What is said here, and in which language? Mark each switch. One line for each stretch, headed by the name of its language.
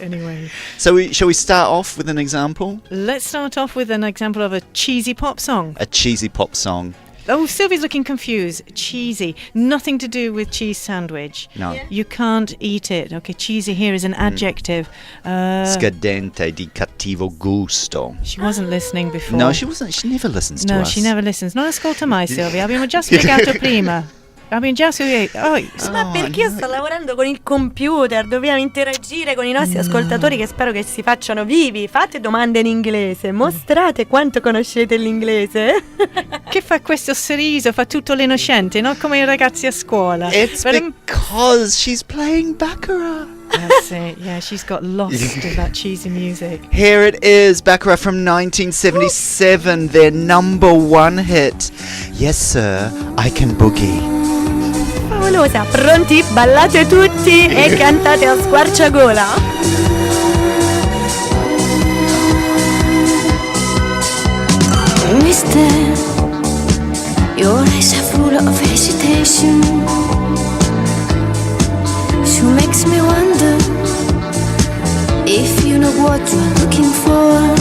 English: Anyway. So shall we start off with an example? Let's start off with an example of a cheesy pop song. A cheesy pop song. Oh, Sylvie's looking confused. Cheesy. Nothing to do with cheese sandwich. No. Yeah. You can't eat it. Okay, cheesy here is an adjective.
Italian: Scadente di cattivo gusto.
English: She wasn't listening before. No, she wasn't. She never listens to us. No, she never listens.
Italian: Non ascolta mai,
English: Silvia.
Italian: Abbiamo già spiegato prima. Ma perché io sto lavorando con il computer, dobbiamo interagire con i nostri ascoltatori che spero che si facciano vivi. Fate domande in inglese, mostrate quanto conoscete l'inglese. Che fa questo sorriso, fa tutto l'innocente, no? Come i ragazzi a scuola.
English: It's because she's playing Baccarat. That's it, yeah, she's got lost in that cheesy music. Here it is, Baccarat from 1977, their number one hit. Yes, sir, I can boogie.
Italian: Favolosa, pronti? Ballate tutti e cantate a squarciagola.
English: Mister, your eyes are full of hesitation. She makes me wonder if you know what you're looking for.